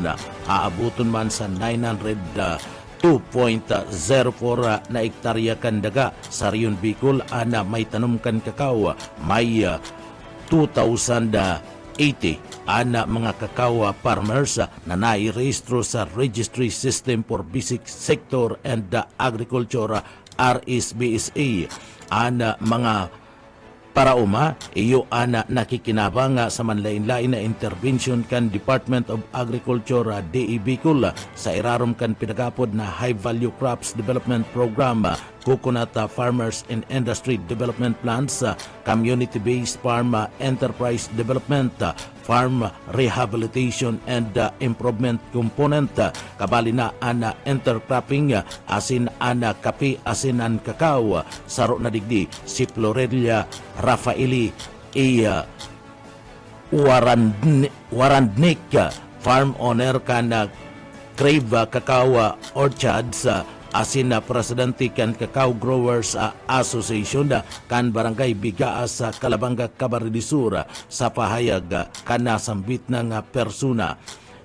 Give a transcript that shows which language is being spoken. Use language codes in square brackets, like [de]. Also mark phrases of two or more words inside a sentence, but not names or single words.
[bik] Aabuton man sa 2.04 na ektarya kan daga sa Rion Bicol ana may tanom kan kakao may 2,080 ana mga kakao farmers na nairehistro sa Registry System for Basic Sector and Agriculture RSBSA. Ana mga parauma, iyo ana nakikinabang sa manlain-lain na intervention kan Department of Agriculture DE Bicol sa irarom kan pinagapod na High Value Crops Development Program, Coconut Farmers and Industry Development Plans, Community-Based Farm Enterprise Development, Farm Rehabilitation and Improvement Component, kabali na ana intercropping, asin ana kape, asin an kakao, saro na digdi si Florelia Rafaeli Warandnik, [en] farm owner [bik] kana Crave Cacao Orchards, asin na presidente kan Cacao Growers Association kan Barangay Bigaas sa Calabanga, Camarines Sur sa pahayag kana sambit ng persona.